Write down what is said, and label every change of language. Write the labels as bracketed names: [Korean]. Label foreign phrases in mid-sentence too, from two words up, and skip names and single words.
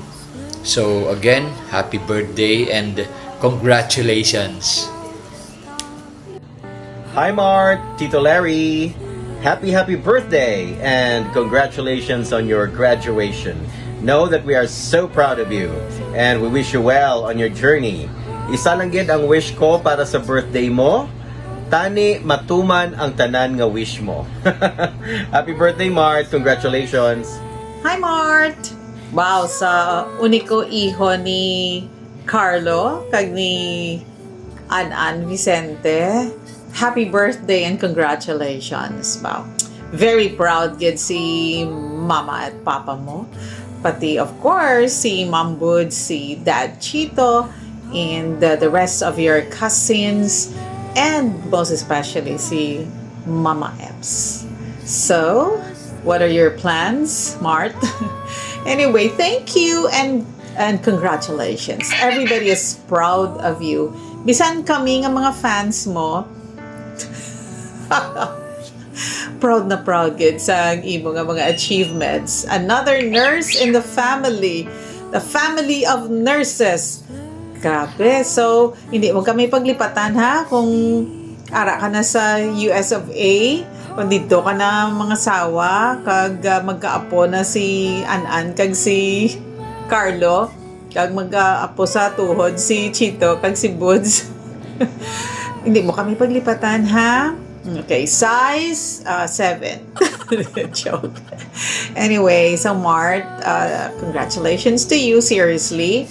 [English] So again, happy birthday and congratulations. Hi Mart, Tito Larry. Happy birthday and congratulations on your graduation. Know that we are so proud of you and we wish you well on your journey. [Hiligaynon] Isa lang gid ang wish ko para sa birthday mo. Tani matuman ang tanan nga wish mo. [English] Happy birthday Mart, congratulations. Hi Mart. [Hiligaynon] Wow, sa uniko iho ni Carlo kag ni An Vicente. [English] Happy birthday and congratulations. [Hiligaynon] Wow. [English] very proud [Hiligaynon] gid si mama at papa mo. [English] Pati of course si Mom Bud, si Dad Chito, and the rest of your cousins, and most especially si Mama Eps. So, what are your plans, Mart? Anyway, thank you and congratulations. Everybody is proud of you. [Hiligaynon] Bisan kami nga mga fans mo, proud na proud gid sa imo nga mga achievements. [English] Another nurse in the family of nurses. [Hiligaynon] Grabe. So, hindi mo kami paglipatan ha kung ara ka na sa US of A, kung dito ka na mga sawa, kag magkaapo na si Anan kag si Carlo, kag magkaapo sa tuhod si Chito kag si Buds. Hindi mo kami paglipatan ha. [English] Okay, size 7. Joke. Anyway, so Mart, congratulations to you, seriously.